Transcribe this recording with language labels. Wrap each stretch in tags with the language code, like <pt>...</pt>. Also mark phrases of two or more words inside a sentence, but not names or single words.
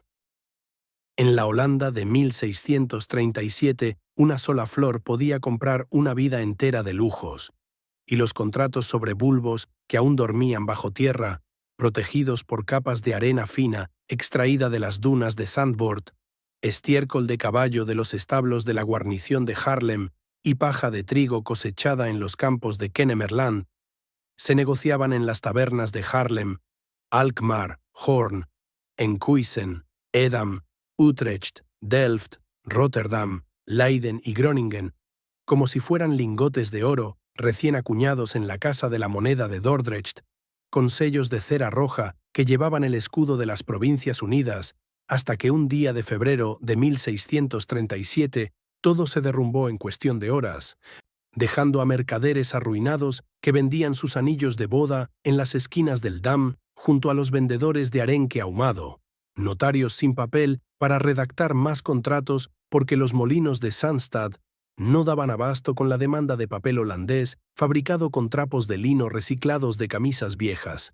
<es>En la Holanda de 1637, una sola flor podía comprar una vida entera de lujos, y los contratos sobre bulbos que aún dormían bajo tierra, protegidos por capas de arena fina extraída de las dunas de Zandvoort, estiércol de caballo de los establos de la guarnición de Haarlem y paja de trigo cosechada en los campos de Kennemerland, se negociaban en las tabernas de Haarlem, Alkmaar, Hoorn, Enkhuizen, Edam, Utrecht, Delft, Rotterdam, Leiden y Groningen, como si fueran lingotes de oro recién acuñados en la Casa de la Moneda de Dordrecht, con sellos de cera roja que llevaban el escudo de las Provincias Unidas, hasta que un día de febrero de 1637 todo se derrumbó en cuestión de horas, dejando a mercaderes arruinados que vendían sus anillos de boda en las esquinas del Dam junto a los vendedores de arenque ahumado, notarios sin papel para redactar más contratos porque los molinos de Sandstad no daban abasto con la demanda de papel holandés fabricado con trapos de lino reciclados de camisas viejas.</es>